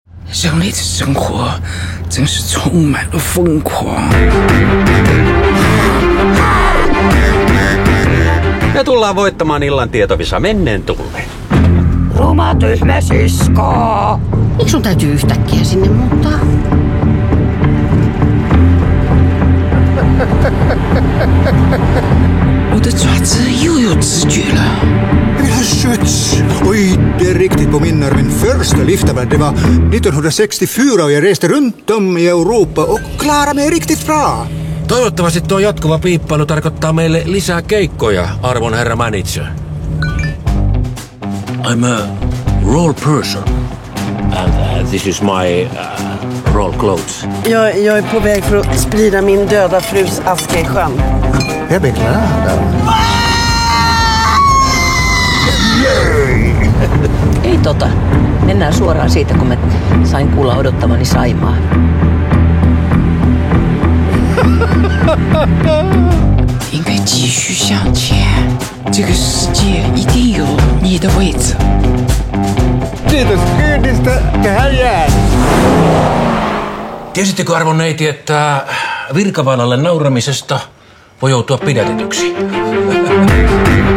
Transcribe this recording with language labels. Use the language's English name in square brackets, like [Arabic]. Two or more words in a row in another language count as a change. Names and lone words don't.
[Chinese] 人类的生活真是充满了疯狂。 [Finnish] Me tullaan voittamaan illan tietovisa menneen tulleen. Ruma tyhmä sisko! Miksi sun täytyy yhtäkkiä sinne muuttaa? [Chinese] 我的爪子又有知觉了。 [German] Schütz! [Swedish] Oj, det är riktigt påminner min första liftarvärld. Det var 1964 och jag reste runt om i Europa och klarade mig riktigt bra. [Finnish] Toivottavasti tuo jatkuva piippailu tarkoittaa meille lisää keikkoja, arvon herra manager. [English] I'm a role person. And this is my role clothes. [Swedish] Jag är på väg för att sprida min döda frus aska i sjön. Jag beklagar. [Finnish] Ei mennään suoraan siitä, kun mä sain kuulla odottamani Saimaa. [Chinese] 应该继续向前，这个世界一定有你的位置。 [Finnish] Kiitos kyydistä, tähän jää. Tiesittekö arvon neiti, että virkavaalalle nauramisesta voi joutua pidätetyksi?